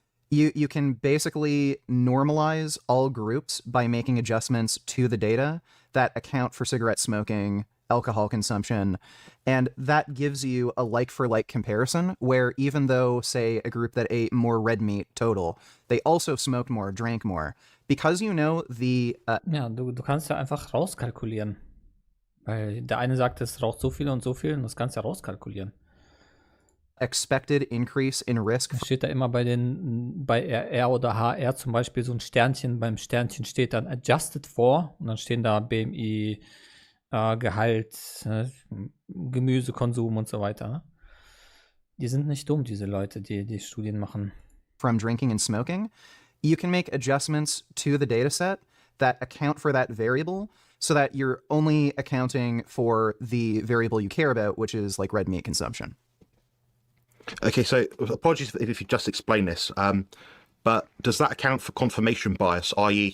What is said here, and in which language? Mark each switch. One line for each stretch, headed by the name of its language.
English: You can basically normalize all groups by making adjustments to the data that account for cigarette smoking, alcohol consumption, and that gives you a like-for-like comparison where even though, say, a group that ate more red meat total, they also smoked more, drank more. Because you know the...
German: Ja, du kannst ja einfach rauskalkulieren. Weil der eine sagt, es raucht so viel und das kannst du ja rauskalkulieren.
English: expected increase in risk.
German: Da steht da immer bei RR oder HR zum Beispiel so ein Sternchen. Beim Sternchen steht dann
English: adjusted for
German: und dann stehen da BMI, Gehalt, Gemüsekonsum und so weiter. Ne? Die sind nicht dumm, diese Leute, die Studien machen.
English: From drinking and smoking, you can make adjustments to the data set that account for that variable so that you're only accounting for the variable you care about, which is like red meat consumption. Okay, so apologies if you just explained this, but does that account for confirmation bias, i.e.